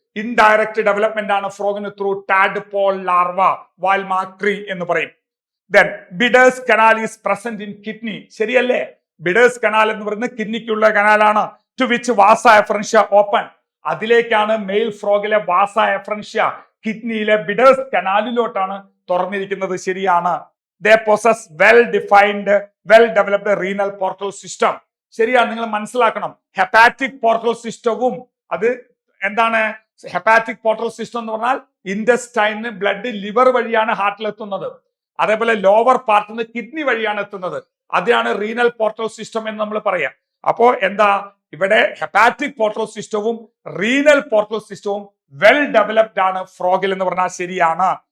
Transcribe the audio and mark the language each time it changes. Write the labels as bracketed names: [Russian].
[Malayalam] Indirect development ആണ് ഫ്രോഗിന് through tadpole larva, വാൽമാക്രി എന്ന് പറയും. [English] Then Bidder's canal is present in kidney. [Malayalam] ശരിയല്ലേ? ബിഡേഴ്സ് കനാൽ എന്ന് പറയുന്നത് കിഡ്നിക്കുള്ള കനാലാണ്. [English] To which vasa efferentia open. [Malayalam] അതിലേക്കാണ് മെയിൽ ഫ്രോഗിലെ വാസ എഫറൻഷ്യ കിഡ്നിയിലെ ബിഡേഴ്സ് കനാലിലോട്ടാണ് തുറന്നിരിക്കുന്നത്. ശരിയാണ്. [English] They possess well defined, well developed renal portal system. [Malayalam] ശരിയാണ്. നിങ്ങൾ മനസ്സിലാക്കണം. ഹെപ്പാറ്റിക് പോർട്ടൽ സിസ്റ്റവും, അത് എന്താണ് ഹെപ്പാറ്റിക് പോർട്ടൽ സിസ്റ്റം എന്ന് പറഞ്ഞാൽ ഇൻഡസ്റ്റൈന് ബ്ലഡ് ലിവർ വഴിയാണ് ഹാർട്ടിൽ എത്തുന്നത്. അതേപോലെ ലോവർ പാർട്ടിൽ നിന്ന് കിഡ്നി വഴിയാണ് എത്തുന്നത്. അതാണ് റീനൽ പോർട്ടൽ സിസ്റ്റം എന്ന് നമ്മൾ പറയാം. അപ്പോ എന്താ ഇവിടെ ഹെപ്പാറ്റിക് പോർട്ടൽ സിസ്റ്റവും റീനൽ പോർട്ടൽ സിസ്റ്റവും വെൽ ഡെവലപ്ഡ് ആണ് ഫ്രോഗിൽ എന്ന് പറഞ്ഞാൽ ശരിയാണ്.